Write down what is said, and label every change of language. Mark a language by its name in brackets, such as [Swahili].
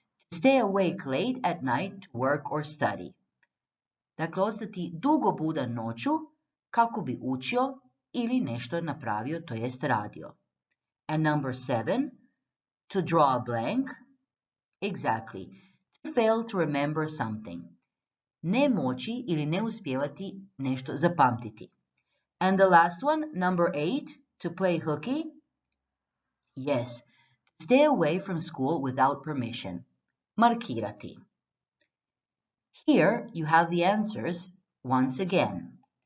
[English] To stay awake late at night to work or study. [Croatian] Dakle, ostati dugo budan noću kako bi učio ili nešto napravio, to jest radio. [English] And number 7, to draw a blank. Exactly. To fail to remember something. [Croatian] Ne moći ili ne uspjevati nešto zapamtiti. [English] And the last one, number 8, to play hooky. Yes, to stay away from school without permission. Markirati. Here you have the answers once again.